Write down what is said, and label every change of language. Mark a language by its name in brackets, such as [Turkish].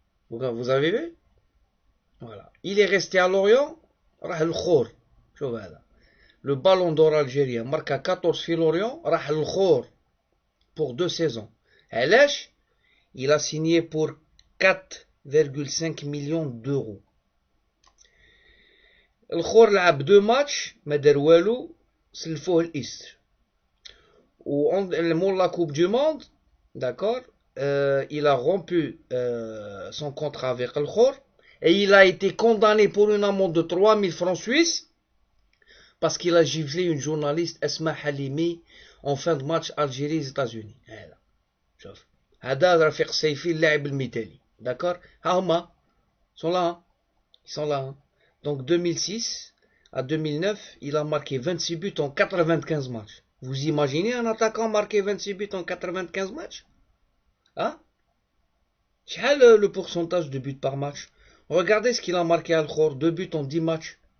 [French] Vous avez vu? Voilà. Il est resté à Lorient. [Arabic] راح الخور. شوف هذا. [French] Le ballon d'or algérien marque à 14 [Arabic] في [French] Lorient. [Arabic] راح الخور [French] pour 2 saisons. [Arabic] علاش? [French] Il a signé pour 4,5 millions d'euros. [Arabic] الخور لعب [French] 2 matchs [Arabic] ما دار والو. سلفوه الإسر. [French] Ou la Coupe du Monde, d'accord, il a rompu son contrat avec El Khor et il a été condamné pour une amende de 3000 francs suisses parce qu'il a giflé une journaliste Esma Halimi en fin de match Algérie-États-Unis. [Arabic] هذا شوف هذا رفيق سيفي اللاعب المثالي. [French] D'accord, [Arabic] ها هما [French] ils sont là. Donc 2006 à 2009, il a marqué 26 buts en 95 matchs. Vous imaginez un attaquant marquer 26 buts en 95 matchs? Hein? Quel est le pourcentage de buts par match? Regardez ce qu'il a marqué à Al-Khor, 2 buts en 10 matchs.